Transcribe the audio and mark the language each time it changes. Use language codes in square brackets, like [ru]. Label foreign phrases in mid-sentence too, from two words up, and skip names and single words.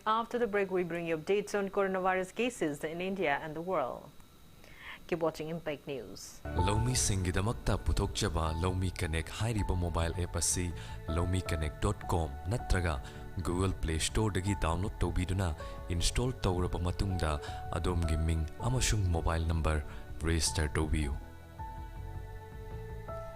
[en] After the break, we bring you updates on coronavirus cases in India and the world. Keep watching Impact News. [mni] Lomi Singidamakta Putokjaba Lomi Connect Hairiba [en] mobile app [mni] asi lomiconnect.com natraga Google Play Store dagi download tobiduna install tawraba matungda adom gaming amashung [en] mobile number register [mni] tobiu.